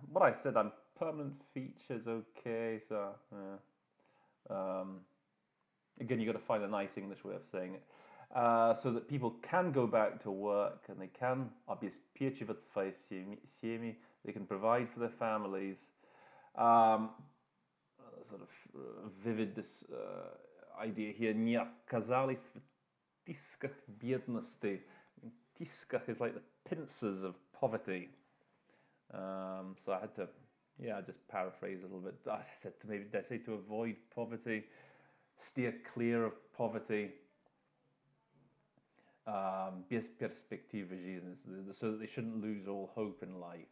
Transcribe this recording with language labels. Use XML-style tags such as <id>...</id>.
<en>What I said, permanent features, okay. So again, you got to find a nice English way of saying it, so that people can go back to work and they can</en> <ru>обеспечивать свои семьи.</ru> <en>They can provide for their families. Sort of vivid this idea here.</en> <ru>Не оказались в тисках бедности.</ru> <en>Тисках is like the pincers of poverty. So I had to, just paraphrase a little bit. I said did I say to avoid poverty, steer clear of poverty.</en> <ru>Без перспективы жизни,</ru> <en>so that they shouldn't lose all hope in life.</en>